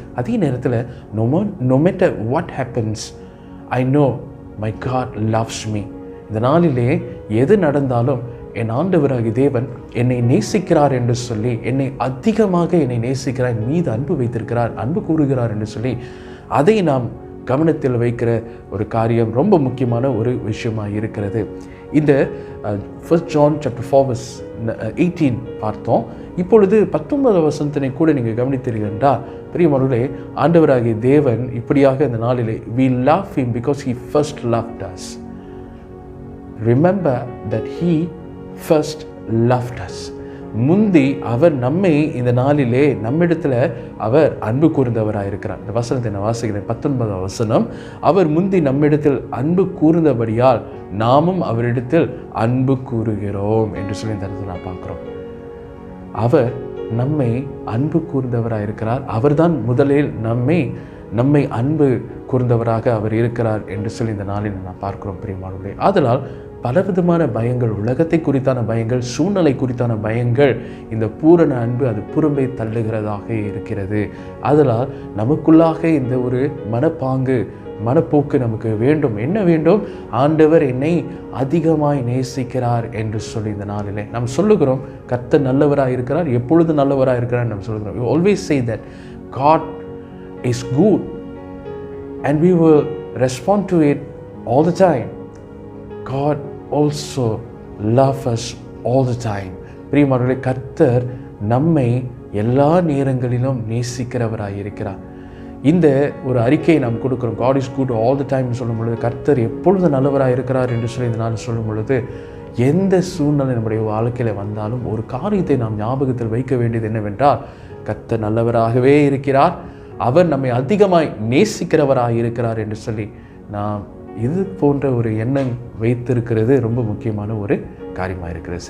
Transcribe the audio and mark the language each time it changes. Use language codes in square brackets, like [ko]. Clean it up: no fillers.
[ta] அதே நேரத்தில் [en] no matter what happens, I know my God loves me. [ta] இந்த நாளிலே எது நடந்தாலும் என் ஆண்டவராகிய தேவன் என்னை நேசிக்கிறார் என்று சொல்லி, என்னை அதிகமாக என்னை நேசிக்கிறார், என் மீது அன்பு வைத்திருக்கிறார், அன்பு கூறுகிறார் என்று சொல்லி அதை நாம் கவனத்தில் வைக்கிற ஒரு காரியம் ரொம்ப முக்கியமான ஒரு விஷயமாக இருக்கிறது. இந்த 1 John chapter 4:18 பார்த்தோம். இப்பொழுது 19 வசனத்தினை கூட நீங்கள் கவனித்தீர்கள் என்றால், பிரியமானவர்களே, ஆண்டவராகிய தேவன் இப்படியாக இந்த நாளிலே [en] we love him because he first loved us. Remember that he first loved us. [ta] முந்தி அவர் நம்மை இந்த நாளிலே நம்மிடத்தில் அவர் அன்பு கூர்ந்தவராக இருக்கிறார். இந்த வசனத்தை நான் வாசிக்கிறேன், 19 வசனம். அவர் முந்தி நம்மிடத்தில் அன்பு கூர்ந்தபடியால் நாமும் அவரிடத்தில் அன்பு கூறுகிறோம் என்று சொல்லி இந்த இடத்துல நான் பார்க்குறோம். அவர் நம்மை அன்பு கூர்ந்தவராக இருக்கிறார். அவர்தான் முதலில் நம்மை அன்பு கூர்ந்தவராக அவர் இருக்கிறார் என்று சொல்லி இந்த நாளில் நான் பார்க்கிறோம் பிரியமானவர்களே. ஆதலால் பலவிதமான பயங்கள், உலகத்தை குறித்தான பயங்கள், சூழ்நிலை குறித்தான பயங்கள், இந்த பூரண அன்பு அது புறம்பே தள்ளுகிறதாக இருக்கிறது. அதனால் நமக்குள்ளாக இந்த ஒரு மனப்போக்கு நமக்கு வேண்டும். என்ன வேண்டும்? ஆண்டவர் என்னை அதிகமாய் நேசிக்கிறார் என்று சொல்லி இந்த நாளிலே நாம் சொல்லுகிறோம். கர்த்தர் நல்லவராக இருக்கிறார், எப்பொழுது நல்லவராக இருக்கிறார் நம்ம சொல்லுகிறோம். [en] We always say that God is good and we will respond to it all the time. God also loves us all the time. [ta] பிரியமானவர்களே, கர்த்தர் நம்மை எல்லா நேரங்களிலும் நேசிக்கிறவராக இருக்கிறார். இந்த ஒரு அறிக்கையை நாம் கொடுக்கிறோம். [en] God is good all the time [ta] சொல்லும் பொழுது, கர்த்தர் எப்பொழுது நல்லவராக இருக்கிறார் என்று சொல்லி இந்த நாள் சொல்லும் பொழுது, எந்த சூழ்நிலை நம்முடைய வாழ்க்கையில் வந்தாலும் ஒரு காரியத்தை நாம் ஞாபகத்தில் வைக்க வேண்டியது என்னவென்றால், கர்த்தர் நல்லவராகவே இருக்கிறார், அவர் நம்மை அதிகமாய் நேசிக்கிறவராக இருக்கிறார் என்று சொல்லி நாம் இது போன்ற ஒரு எண்ணம் வைத்திருக்கிறது ரொம்ப முக்கியமான ஒரு காரியமாக இருக்கிறது.